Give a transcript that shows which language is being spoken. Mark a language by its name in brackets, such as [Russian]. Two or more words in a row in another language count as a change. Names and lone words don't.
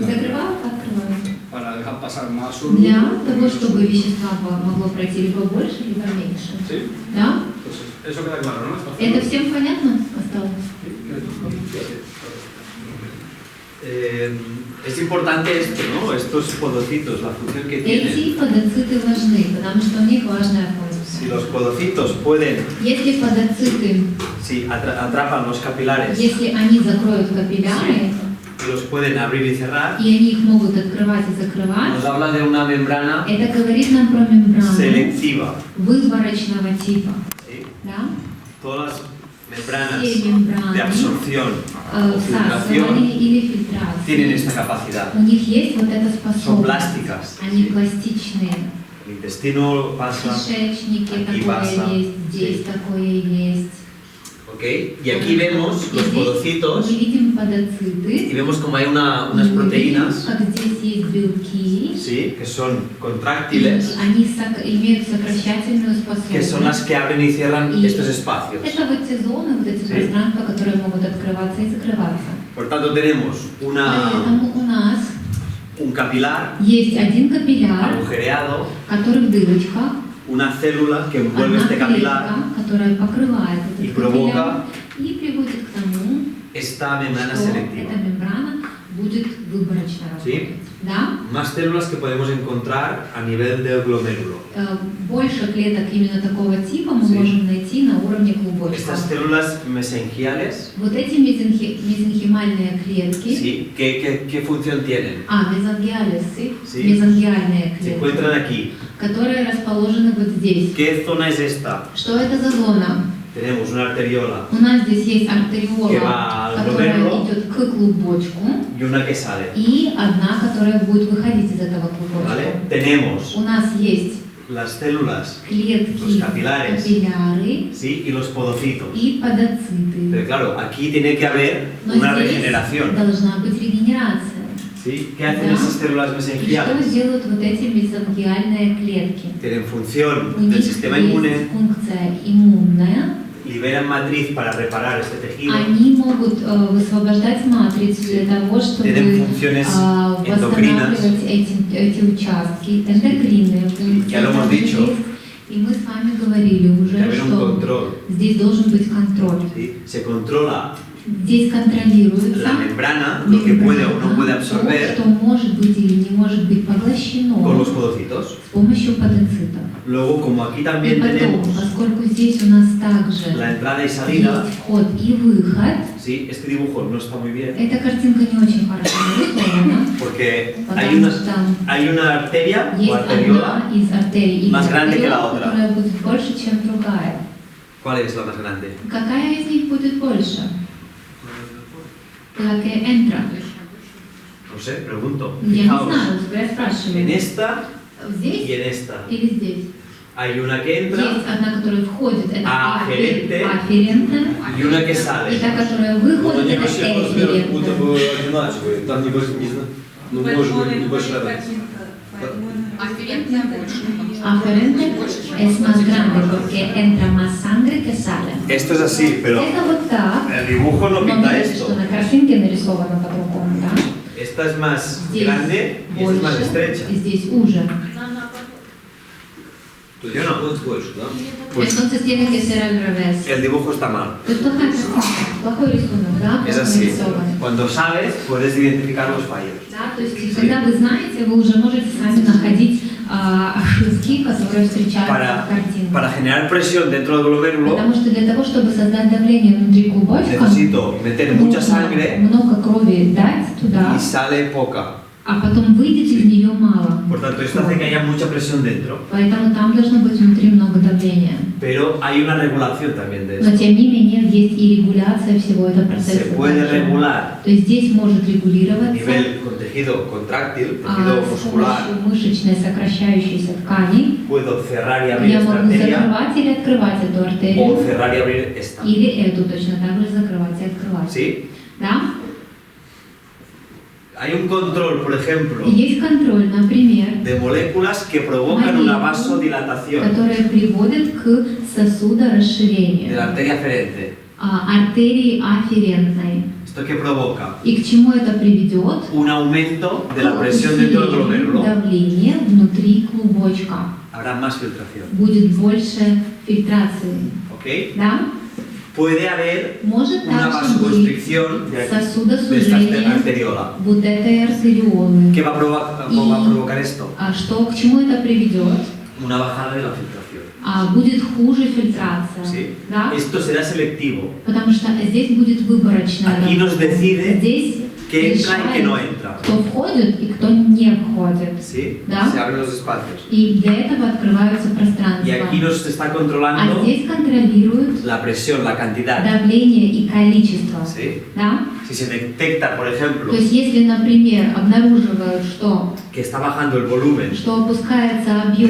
[Russian] Закрывают, открывают. [Spanish] para dejar pasar más [Russian] Для [Spanish] soluble. [Russian] того, чтобы вещества могло пройти либо больше, либо меньше. [Spanish] ¿Sí? [Russian] Да? [Spanish] Entonces, eso queda claro, ¿no? [Russian] Это всем понятно осталось? [Spanish] Es importante esto, ¿no? Estos podocitos, la función que tienen. [Russian] Эти подоциты важны, потому что у них важная [Spanish] Si [Russian] функция. [Spanish] los podocitos pueden, [Russian] Если подоциты, [Spanish] si atrapan los capilares [Russian] если они закроют капилляры, [Spanish] y los pueden abrir y cerrar, [Russian] и они их могут открывать и закрывать, [Spanish] nos habla de una membrana [Russian] это говорит нам про мембрану [Spanish] selectiva. [Russian] выборочного типа. [Spanish] ¿Sí? [Russian] Да? [Spanish] Todas las membranas [Russian] Все мембраны [Spanish] de absorción o filtración [Russian] всасывания или фильтрации. [Spanish] tienen esta capacidad. [Russian] У них есть вот эта [Spanish] Son [Russian] способность. [Spanish] plásticas. [Russian] Они [Spanish] ¿sí? [Russian] пластичные. [Spanish] El intestino [Russian] В [Spanish] pasa, [Russian] кишечнике [Spanish] Aquí [Russian] такое [Spanish] pasa. [Russian] есть, здесь [Spanish] Sí. [Russian] такое есть. [Spanish] ¿ok? Y aquí vemos [Russian] И [Spanish] los [Russian] здесь [Spanish] podocitos [Russian] мы видим [Spanish] y [Russian] подоциты. [Spanish] vemos como hay unas [Russian] И мы видим, [Spanish] proteínas, [Russian] как здесь есть белки. [Spanish] ¿sí? Que son [Russian] И [Spanish] contráctiles, [Russian] они имеют сокращательную [Spanish] que son las [Russian] способность. [Spanish] que abren y cierran Y estos espacios. [Russian] Это вот те зоны, вот эти [Spanish] Sí. [Russian] пространства, которые могут открываться и закрываться. [Spanish] Por tanto, tenemos [Russian] Поэтому у нас [Spanish] un capilar [Russian] есть один капилляр, [Spanish] agujereado, [Russian] который в дырочках, [Spanish] una célula que envuelve [Russian] одна [Spanish] este capilar, [Russian] клетка, которая покрывает [Spanish] y [Russian] этот [Spanish] provoca [Russian] капилляр и приводит к тому, [Spanish] esta membrana [Russian] что [Spanish] selectiva. [Russian] эта мембрана будет выборочно работать. [Spanish] Sí. [Russian] Да? [Spanish] Más células que podemos encontrar a nivel del glomérulo. [Russian] Больше клеток именно такого типа мы [Spanish] Sí. [Russian] можем найти на уровне клубочка. [Spanish] Estas células mesenquiales, [Russian] Вот эти мезенхимальные клетки, [Spanish] ¿sí? ¿Qué función tienen? [Russian] мезонгиалис, [Spanish] Sí. [Russian] мезонгиальные [Spanish] Se [Russian] клетки, [Spanish] encuentran aquí. [Russian] которые расположены вот здесь. [Spanish] ¿Qué zona es esta? [Russian] Что это за зона? [Spanish] Tenemos una arteriola [Russian] У нас здесь есть [Spanish] Que [Russian] артериола, [Spanish] va al [Russian] которая [Spanish] glomérulo. [Russian] идет к клубочку, [Spanish] y una que sale. [Russian] и одна, которая будет выходить из этого клубочка. [Spanish] ¿Vale? Tenemos [Russian] У нас есть [Spanish] las células, [Russian] клетки, [Spanish] Los capilares. [Russian] капилляры [Spanish] ¿sí? Y los podocitos. [Russian] и подоциты. [Spanish] Pero claro, aquí tiene que haber [Russian] Но [Spanish] una [Russian] здесь [Spanish] regeneración. [Russian] должна быть регенерация. [Spanish] ¿Sí? ¿Qué hacen [Russian] Да. [Spanish] esas células [Russian] И что [Spanish] mesenquiales? [Russian] делают вот эти мезонгиальные клетки? [Spanish] Tienen función [Russian] У [Spanish] del [Russian] них [Spanish] sistema [Russian] есть [Spanish] inmune, [Russian] функция иммунная. [Spanish] liberan matriz para reparar este tejido, [Russian] Они могут высвобождать матрицу для того, чтобы [Spanish] tienen funciones endocrinas. [Russian] восстанавливать эти участки, эндокринные функции. [Spanish] Ya lo hemos [Russian] также [Spanish] dicho. [Russian] есть. И мы с вами говорили [Spanish] Debe [Russian] уже, [Spanish] haber un [Russian] что [Spanish] control. [Russian] здесь должен быть контроль. [Spanish] ¿sí? Se controla [Russian] Здесь контролируется [Spanish] la membrana, lo que puede o no puede [Russian] то, [Spanish] absorber [Russian] что может быть или не может быть поглощено [Spanish] con los podocitos. [Russian] с помощью подоцитов. [Spanish] Luego, como aquí [Russian] И [Spanish] también [Russian] потом, [Spanish] tenemos [Russian] поскольку здесь у нас также [Spanish] la entrada y salida, [Russian] есть вход и выход, [Spanish] ¿sí? Este dibujo no está muy bien [Russian] эта картинка не очень хорошо нарисована, [Spanish] porque [Russian] потому что [Spanish] hay una arteria o [Russian] есть [Spanish] arteriola. [Russian] одна из артерий или [Spanish] más grande que la [Russian] артериол, [Spanish] otra. [Russian] которая будет больше, чем другая. [Spanish] ¿Cuál es la más grande? [Russian] Какая из них будет больше? [Spanish] La que entra. No sé, pregunto. [Russian] Я не [Spanish] Fijaos, [Russian] знаю, я [Spanish] en [Russian] спрашиваю. [Spanish] esta y [Russian] Здесь [Spanish] en esta. [Russian] или здесь? [Spanish] Hay una que entra [Russian] Есть одна, которая входит, это [Spanish] Афференте. [Russian] афферентная, [Spanish] y una que [Russian] и [Spanish] sale. [Russian] та, которая Но выходит, они это вообще по размеру будто эфферентная. бы одинаковые. Там не знаю, ну может быть небольшая разница. Афферентная больше. [Spanish] Афферente es más grande porque entra más sangre que sale. Esto es así, pero [Russian] Это вот так. [Spanish] el dibujo no [Russian] Но [Spanish] pinta [Russian] видите, [Spanish] esto. [Russian] что на картинке нарисовано по-другому, да? [Spanish] Esta es más [Russian] Здесь [Spanish] grande y esta es más [Russian] больше, [Spanish] estrecha. [Russian] и здесь уже. То есть Я на- вот больше, да? [Spanish] Pues Entonces tiene que ser al revés. el dibujo está mal. [Russian] То есть плохая картинка, плохой рисунок, да? [Spanish] Es [Russian] плохо [Spanish] así. [Russian] нарисован. [Spanish] Cuando sabes, puedes identificar los fallos. [Russian] Да, то есть когда вы знаете, вы уже можете сами находить ошибки, которые встречаются в картинке. [Spanish] Para generar presión dentro del glomérulo, [Russian] Потому что для того, чтобы создать давление внутри клубочка, [Spanish] necesito meter mucha [Russian] нужно [Spanish] sangre [Russian] много крови дать туда, [Spanish] y sale poca. [Russian] а потом выйдет из нее мало. [Spanish] Por tanto, esto hace que haya mucha presión dentro. [Russian] Поэтому там должно быть внутри много давления. [Spanish] Pero hay una regulación también de [Russian] Но [Spanish] esto. [Russian] тем не менее есть и регуляция всего этого процесса. [Spanish] Se puede [Russian] также. [Spanish] regular [Russian] То есть здесь может [Spanish] a [Russian] регулироваться [Spanish] nivel con tejido contráctil, tejido [Russian] с [Spanish] muscular. [Russian] помощью мышечной сокращающейся ткани. [Spanish] Puedo cerrar y abrir [Russian] Я [Spanish] esta [Russian] могу [Spanish] arteria [Russian] закрывать или открывать эту [Spanish] o [Russian] артерию, [Spanish] cerrar y abrir esta. [Russian] или эту точно так же закрывать и открывать. [Spanish] ¿Sí? [Russian] Да? [Spanish] Hay un control, por ejemplo, [Russian] Есть контроль, например, [Spanish] de moléculas que provocan una vasodilatación [Russian] которая приводит к сосудорасширению, [Spanish] de la arteria aferente. [Russian] артерии афферентной. [Spanish] ¿Esto qué provoca? [Russian] И к чему это приведет? [Spanish] Un aumento de la [Russian] К [Spanish] presión dentro del [Russian] усилению [Spanish] glomérulo. [Russian] давления внутри клубочка. [Spanish] Habrá más filtración. [Russian] Будет больше фильтрации. [Spanish] ¿Ok? [Russian] Да? [Spanish] Puede haber [Russian] Может [Spanish] una [Russian] также быть [Spanish] vasoconstricción de esta [Russian] сосудосужение [Spanish] arteriola. [Russian] вот этой артериолы. [Spanish] ¿Qué va a provocar esto? [Russian] А что, к чему это приведет? [Spanish] Una bajada de la filtración. [Russian] Будет хуже фильтрация. [Spanish] ¿Sí? [Russian] Да? [Spanish] Esto será selectivo. [Russian] Потому что здесь будет выборочная [Spanish] Aquí nos [Russian] работа. [Spanish] decide [Russian] Здесь [Spanish] qué entra y qué no [Russian] решает, [Spanish] entra. [Russian] кто входит и кто не входит. [Spanish] ¿Sí? [Russian] Да? [Spanish] Se abren los espacios. [Russian] И для этого открываются [Spanish] Y [Russian] пространства. [Spanish] aquí nos está [Russian] А [Spanish] controlando [Russian] здесь контролируют [Spanish] la presión, la cantidad. [Russian] давление и количество. [Spanish] ¿Sí? [Russian] Да? [Spanish] Si se detecta, por ejemplo, [Russian] То есть если, например, обнаруживают, [Spanish] que está bajando el volumen [Russian] что опускается объем